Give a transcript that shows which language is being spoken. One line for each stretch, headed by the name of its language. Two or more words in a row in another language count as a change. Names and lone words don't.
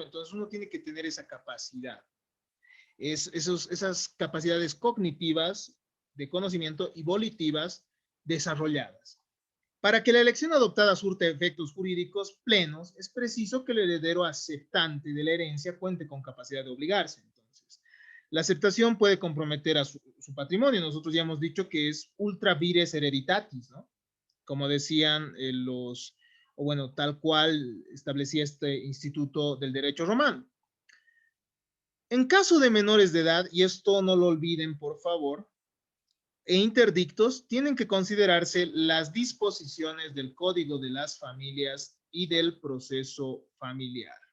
Spanish: Entonces uno tiene que tener esa capacidad. Esas capacidades cognitivas de conocimiento y volitivas desarrolladas. Para que la elección adoptada surta efectos jurídicos plenos, es preciso que el heredero aceptante de la herencia cuente con capacidad de obligarse. Entonces, la aceptación puede comprometer a su patrimonio. Nosotros ya hemos dicho que es
Latin: ultra vires hereditatis,
Spanish: ¿no? Como decían tal cual establecía este instituto del derecho romano. En caso de menores de edad, y esto no lo olviden, por favor, e interdictos, tienen que considerarse las disposiciones del Código de las Familias y del proceso familiar.